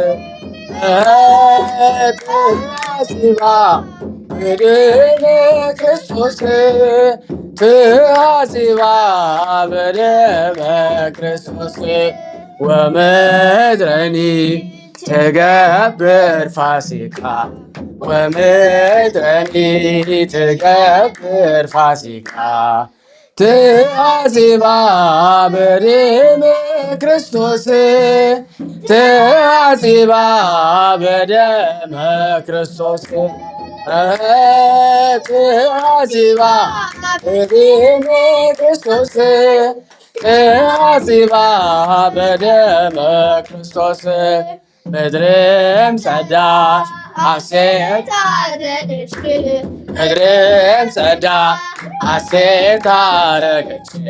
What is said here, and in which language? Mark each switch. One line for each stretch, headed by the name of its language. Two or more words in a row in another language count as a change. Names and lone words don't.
Geez: ትአዚባ በደመ ክርስቶስ ትአዚባ በደመ ክርስቶስ ወምድረኒ ትገብር ፋሲካ ወምድረኒ ትገብር ፋሲካ ትአዚባ በደመ ክርስቶስ ትአዚባ በደመ ክርስቶስ ትአዚባ በደመ ክርስቶስ ትአዚባ በደመ ክርስቶስ
Amharic: ምድርም ጸዳች ሐሴት አደረገች ምድርም ጸዳች ሐሴት አደረገች